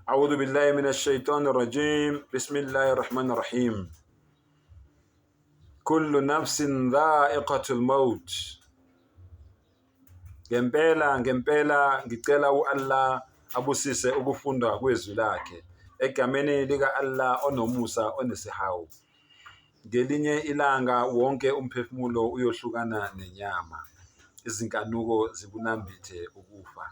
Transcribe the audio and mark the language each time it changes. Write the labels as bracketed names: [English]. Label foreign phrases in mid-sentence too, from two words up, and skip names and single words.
[Arabic] أعوذ بالله من الشيطان الرجيم بسم الله الرحمن الرحيم كل نفس ذائقة الموت. [Zulu] Ngempela ngicela Allah abusise ukufunda kwezwi lakhe egameni lika Allah onomusa onesihawu. Ngelinye ilanga wonke umphefumulo uyohlukana nenyama, izinkanuko zikunambithe ukufa.